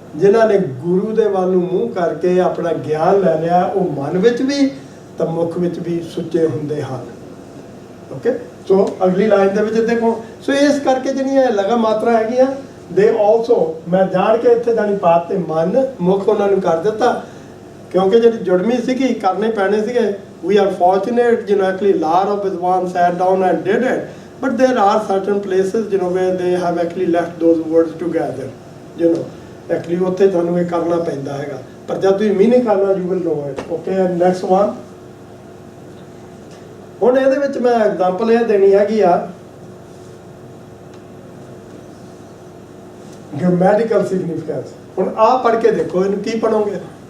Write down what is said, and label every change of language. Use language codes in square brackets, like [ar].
[pa] ਜਿਨ੍ਹਾਂ ਨੇ ਗੁਰੂ ਦੇ ਵੱਲ ਨੂੰ ਮੂੰਹ ਕਰਕੇ ਆਪਣਾ ਗਿਆਨ ਲੈ ਲਿਆ, ਉਹ ਮਨ ਵਿੱਚ ਵੀ ਤਾਂ ਮੁੱਖ ਵਿੱਚ ਵੀ ਸੁੱਚੇ ਹੁੰਦੇ ਹਨ। ਓਕੇ, ਸੋ ਅਗਲੀ ਲਾਈਨ ਦੇ ਵਿੱਚ ਦੇਖੋ, ਸੋ ਇਸ ਕਰਕੇ ਜਿਹੜੀਆਂ ਲਗਾ ਮਾਤਰਾ ਹੈਗੀਆਂ ਦੇ ਆਲਸੋ, ਮੈਂ ਜਾਣ ਕੇ ਇੱਥੇ ਜਾਣੀ ਪਾਤ ਤੇ ਮਨ ਮੁੱਖ ਉਹਨਾਂ ਨੂੰ ਕਰ ਦਿੱਤਾ, ਕਿਉਂਕਿ ਜਿਹੜੀ ਜੁੜਮੀ ਸੀਗੀ ਕਰਨੇ ਪੈਣੇ ਸੀਗੇ। [en] We are fortunate, actually a lot of Vidwan sat down and did it, but there are certain places, where they have actually left those words together, actually [pa] ਉੱਥੇ ਤੁਹਾਨੂੰ ਇਹ ਕਰਨਾ ਪੈਂਦਾ ਹੈਗਾ, ਪਰ ਜਦ ਤੁਸੀਂ ਮੀਨਿੰਗ ਕਰਨਾ [en] you will know it. Okay, and next one, [pa] ਹੁਣ ਇਹਦੇ ਵਿੱਚ ਮੈਂ ਐਗਜ਼ਾਮਪਲ ਇਹ ਦੇਣੀ ਹੈਗੀ ਆ ਗ੍ਰਾਮੈਟੀਕਲ ਸਿਗਨੀਫੀਕੈਂਸ। ਹੁਣ ਆਹ ਪੜ੍ਹ ਕੇ ਦੇਖੋ, ਇਹਨੂੰ ਕੀ ਪੜ੍ਹੋਗੇ?